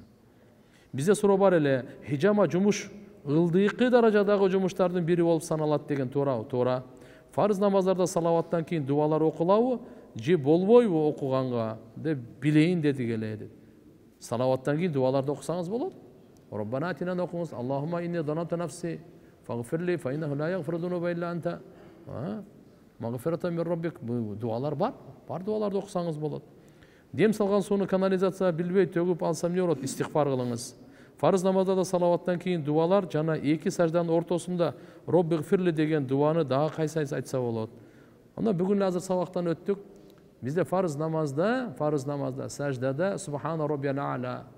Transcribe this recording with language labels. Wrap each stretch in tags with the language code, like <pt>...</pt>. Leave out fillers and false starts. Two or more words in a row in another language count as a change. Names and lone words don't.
<ky>Бизде суроо бар эле, хижама жумуш ылдыйкы даражадагы жумуштардын бири болуп саналат деген туурабы? Туура. Фарыз намаздарда салаваттан кийин дуалар окулабы, же болбойбу окуганга деп билейин дедик эле. Салаваттан кийин дуаларды окусаңыз болот.</ky> <ar>ربنا آتنا окуңуз. اللهم إني ظلمت نفسي فاغفر لي فإنه لا يغفر الذنوب إلا أنت. مغفرة من ربك.</ar> <ky>Дуалар бар. Бар дуаларды окусаңыз болот. Дем салган сууну канализация билбей төгүп алсам эмне болот? Истигфар кылыңыз. Фарыз намазда салаваттан кийин дуалар жана 2 сажданын ортосунда Роббигфирли деген дуаны дагы кайсы айтса болот. Анда бүгүн азыр сабактан өттүк. Бизде фарыз намазда саждада</ky> <ar>سبحان ربي الأعلى</ar> <ky>болду.</ky>